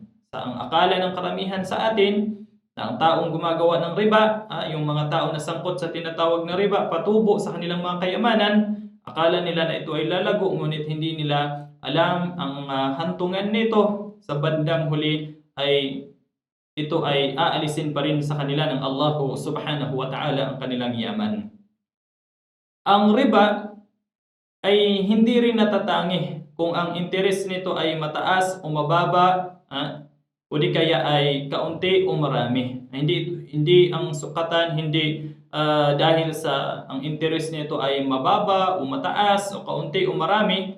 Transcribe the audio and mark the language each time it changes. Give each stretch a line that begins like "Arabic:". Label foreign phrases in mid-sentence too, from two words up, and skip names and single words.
Filipino: Sa ang akala ng karamihan sa atin, na ang taong gumagawa ng riba, yung mga tao na sangkot sa tinatawag na riba, patubo sa kanilang mga kayamanan, akala nila na ito ay lalago, ngunit hindi nila alam ang hantungan nito sa bandang huli ay ito ay aalisin pa rin sa kanila ng Allah
Arabic: سبحانه وتعالى
Filipino: ang kanilang yaman. Ang riba ay hindi rin natatangi kung ang interes nito ay mataas o mababa, o di kaya ay kaunti o marami. Hindi ang sukatan, hindi dahil sa ang interes nito ay mababa o mataas o kaunti o marami.